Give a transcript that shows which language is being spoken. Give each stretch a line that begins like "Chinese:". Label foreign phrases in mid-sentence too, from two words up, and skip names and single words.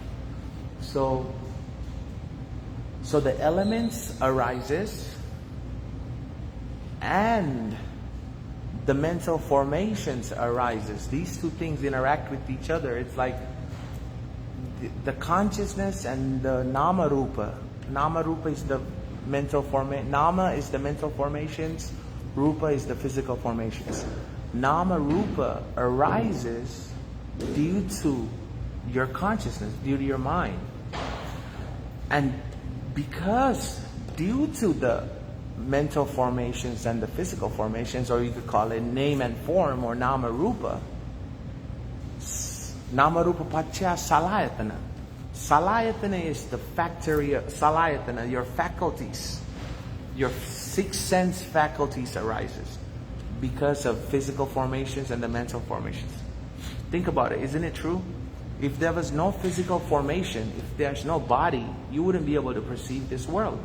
English: So the elements arises and the mental formations arises. These two things interact with each other. It's like the consciousness and the
Pali: nama rupa. Nama rupa
English: is the mental formation. Nama is the mental formations. Rupa is the physical formations.
Pali: Nama rupa
English: arises due to your consciousness, due to your mind. And because due to the mental formations and the physical formations, or you could call it name and form or
Pali: nama rupa paccaya salayatana.
English: Salayatana is the factory of salayatana, your faculties, your sixth sense faculties arises because of physical formations and the mental formations. Think about it, isn't it true? If there was no physical formation, if there's no body, you wouldn't be able to perceive this world.